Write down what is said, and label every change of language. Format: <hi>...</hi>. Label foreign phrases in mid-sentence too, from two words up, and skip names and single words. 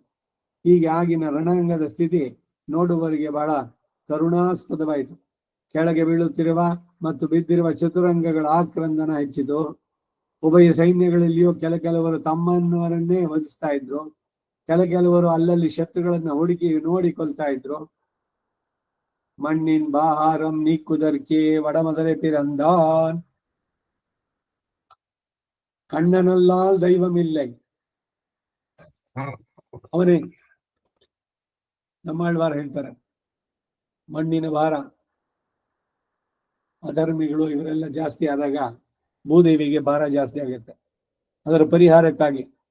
<kn>ಹೀಗೆ ಆಗಿನ ರಣರಂಗದ ಸ್ಥಿತಿ ನೋಡುವವರಿಗೆ ಬಹಳ ಕರುಣಾಸ್ಪದವಾಯಿತು. ಕೆಳಗೆ ಬೀಳುತ್ತಿರುವ ಮತ್ತು ಬಿದ್ದಿರುವ ಚತುರಂಗಗಳ ಆಕ್ರಂದನ ಹೆಚ್ಚಿತು. ಉಭಯ ಸೈನ್ಯಗಳಲ್ಲಿಯೂ ಕೆಲವರು ತಮ್ಮನ್ನವರನ್ನೇ ವಧಿಸ್ತಾ ಇದ್ರು, ಕೆಲವರು ಅಲ್ಲಲ್ಲಿ ಶತ್ರುಗಳನ್ನ ಹುಡುಕಿ ನೋಡಿ ಕೊಲ್ತಾ ಇದ್ರು.</kn> <ta>மண்ணின் பாரம் நீக்குதற்கே வடமதுரை பிறந்தான், கண்ணனல்லால் தெய்வம் இல்லை.</ta> <kn>ಅವನೇ ನಮ್ಮಾಳ್ವಾರ ಹೇಳ್ತಾರೆ, ಮಣ್ಣಿನ ಭಾರ ಅಧರ್ಮಿಗಳು ಇವರೆಲ್ಲ ಜಾಸ್ತಿ ಆದಾಗ ಭೂದೇವಿಗೆ ಭಾರ ಜಾಸ್ತಿ ಆಗುತ್ತೆ, ಅದರ ಪರಿಹಾರಕ್ಕಾಗಿ.</kn>